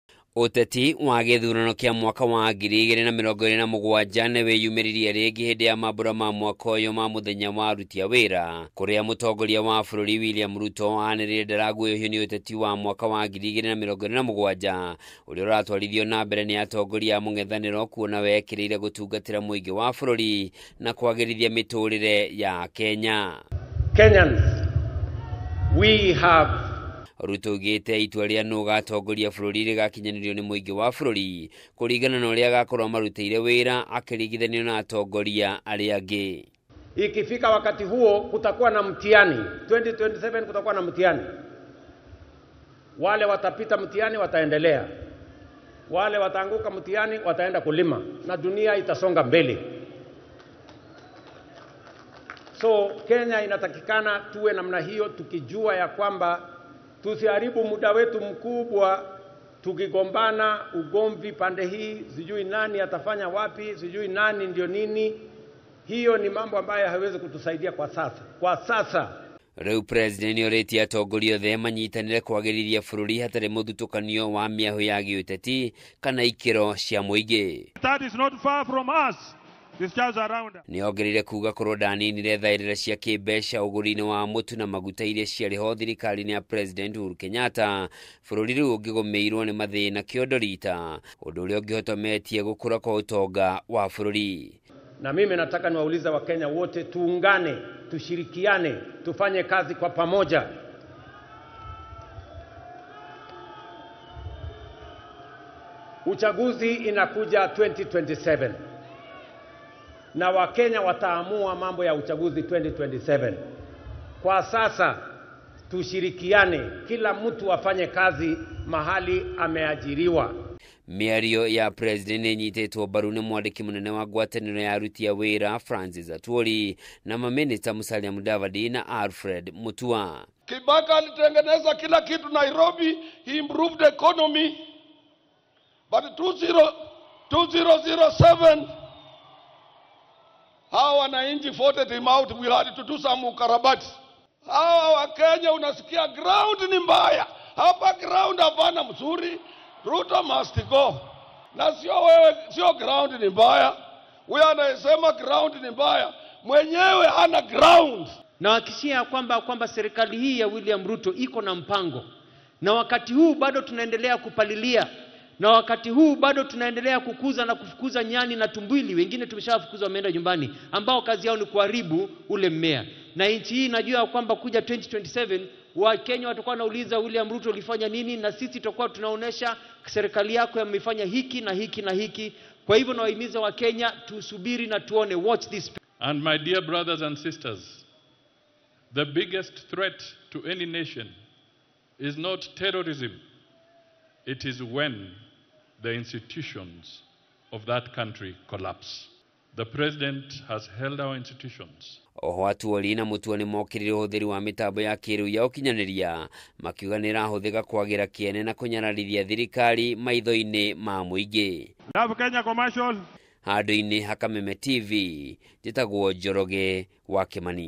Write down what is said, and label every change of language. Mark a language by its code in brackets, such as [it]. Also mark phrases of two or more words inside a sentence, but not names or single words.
[ki] Uteti wa githurano kia mwaka wa 2027 nĩwĩyumĩririe rĩngĩ hĩndĩ ya mambura ma mwaka ũyũ ma mũthenya wa aruti a wĩra, kũrĩa mũtongoria wa bũrũri William Ruto anĩrĩire ndaraguoyohio nĩ ũteti wa mwaka wa 2027 ũrĩa ũratwarithio na mbere nĩ atongoria a mũng'ethanĩro, kuona wekĩrĩire gũtungatĩra mũingĩ wa bũrũri na kwagĩrithia mĩtũrĩre ya Kenya. [en] Kenyans, we have [ki] Ruto gĩte itua rĩa nũ gatongoria bũrũri rĩgakinyanĩrio nĩ mũingĩ wa bũrũri kũringana na ũrĩa agakorwo marutĩire wĩra akĩringithanio na atongoria arĩa angĩ. [sw] Ikifika wakati huo kutakuwa na mtihani. 2027 kutakuwa na mtihani. Wale watapita mtihani wataendelea, wale wataanguka mtihani wataenda kulima, na dunia itasonga mbele. So Kenya inatakikana tuwe namna hiyo, tukijua ya kwamba tusiharibu muda wetu mkubwa tukigombana ugomvi pande hii, sijui nani atafanya wapi, sijui nani ndio nini. Hiyo ni mambo ambayo haiwezi kutusaidia kwa sasa. [ki] Rĩu president nĩorĩtie atongoria othe manyitanĩre kwagĩrithia bũrũri hatarĩ mũthutũkanio wa mĩahũ ya gĩũteti kana ikĩro cia mũingĩ. [en] That is not far from us. [ki] Nĩongereire kuga korwo ndaninire thaĩrĩra cia kĩmbeca ũgũri-inĩ wa mũtu na maguta iria ciarĩho thirikari-inĩ ya President Uhuru Kenyatta, bũrũri rĩu ũngĩgũmĩirwo nĩ mathĩna kĩondorita, ũndũ ũrĩa ũngĩhotometie gũkũra kwa ũtonga wa bũrũri. [sw] Na mimi nataka niwauliza Wakenya wote, tuungane, tushirikiane, tufanye kazi kwa pamoja. Uchaguzi inakuja 2027. Na Wakenya wataamua mambo ya uchaguzi 2027. Kwa sasa tushirikiane, kila mtu afanye kazi mahali ameajiriwa. [ki] Mĩario ya president nĩnyitetwo mbaru nĩ mwandĩki mũnene wa ngwatanĩro ya aruti a wĩra Francis Atwoli na maminista Musalia Mudavadi na Alfred Mutua. [sw] Kibaki alitengeneza kila kitu Nairobi, [en] he improved the economy, but 2007 [sw] hawa wananchi [en] voted him out. We had to do some ukarabati. [sw] Hawa wa Kenya unasikia ground ni mbaya. Hapa ground hapana mzuri. [en] Ruto must go. [sw] Na sio wewe, sio ground ni mbaya. Wewe anasema ground ni mbaya. Mwenyewe hana ground. Na wakishia kwamba serikali hii ya William Ruto iko na mpango. Na wakati huu bado tunaendelea kupalilia. Na wakati huu bado tunaendelea kukuza na kufukuza nyani na tumbili, wengine tumeshawafukuza wameenda nyumbani, ambao kazi yao ni kuharibu ule mmea. Na nchi hii najua kwamba kuja 2027 wa Kenya watakuwa wanauliza William Ruto ulifanya nini, na sisi tutakuwa tunaonesha serikali yako yamefanya hiki na hiki na hiki. Kwa hivyo nawahimiza wa Kenya tusubiri na tuone, [en] watch this. And my dear brothers and sisters, the biggest threat to any nation is not terrorism. It is when the institutions of that country collapse. The president has held our institutions. [ki] Oho Atwoli na Mutua nĩmokĩrire ũhũthĩri wa mĩtambo ya kĩrĩu ya ũkinyanĩria, makiuga nĩrahũthĩka kwagĩra kĩene na kũnyararithia thirikari maitho-inĩ ma mũingĩ. [en] Love Kenya Commercial. [ki] Handũ-inĩ ha Kameme TV, njĩtagwo Njoroge wa Kĩmani.